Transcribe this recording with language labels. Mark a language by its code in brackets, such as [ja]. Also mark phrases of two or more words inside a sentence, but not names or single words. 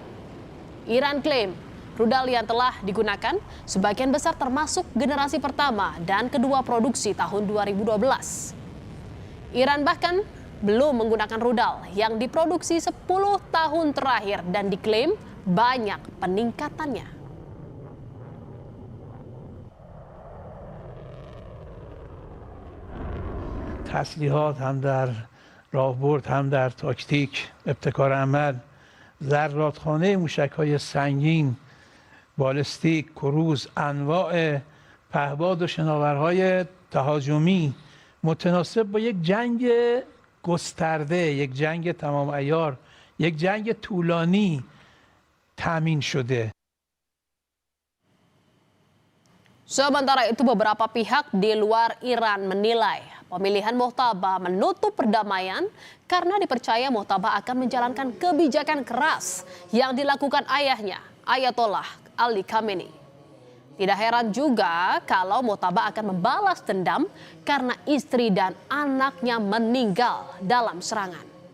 [id] Iran klaim rudal yang telah digunakan sebagian besar termasuk generasi pertama dan kedua produksi tahun 2012. Iran bahkan belum menggunakan rudal yang diproduksi 10 tahun terakhir dan diklaim banyak peningkatannya. [fa] تسلیحات هم در راهبرد هم در تاکتیک ابتکار عمل ذراتخانه موشک‌های سنگین بالستیک کروز انواع پهپاد و شناورهای تهاجمی متناسب با یک جنگ گسترده، یک جنگ تمام عیار، یک جنگ طولانی تامین شده. [id] Sementara itu beberapa pihak di luar Iran menilai pemilihan Mojtaba menutup perdamaian karena dipercaya Mojtaba akan menjalankan kebijakan keras yang dilakukan ayahnya, Ayatollah Ali Khamenei. Tidak heran juga kalau Mojtaba akan membalas dendam karena istri dan anaknya meninggal dalam serangan.